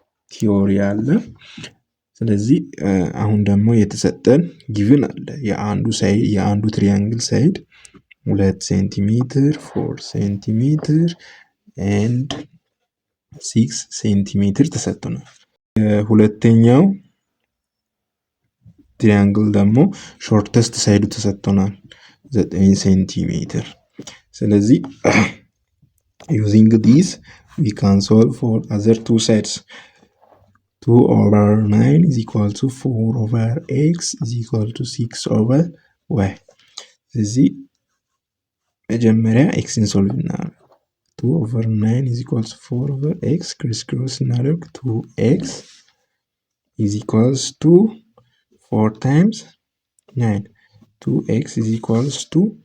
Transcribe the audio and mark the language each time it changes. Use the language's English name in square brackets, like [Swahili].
[Amharic] ቲዮሪ አለ። ስለዚህ አሁን ደግሞ የተሰጠን ጊቭን አለ። የአንዱ ትሪያንግል ሳይድ 2 ሴንቲሜትር 4 ሴንቲሜትር ኤንድ 6 ሴንቲሜትር ተሰጥቶናል። ሁለተኛው ትሪያንግል ደግሞ ሾርተስት ሳይዱ ተሰጥቶናል 9 ሴንቲሜትር። ስለዚህ [English] using this we can solve for other two sides. 2 over 9 is equal to 4 over x is equal to 6 over y. [Amharic] ስለዚህ መጀመሪያ ኤክስን ሶልቭ እናደርግ። [English] 2 over 9 is equal to 4 over x [Amharic] ክሪስ እናደርግ [English] 2x is equals to 4 times 9 2x is equals to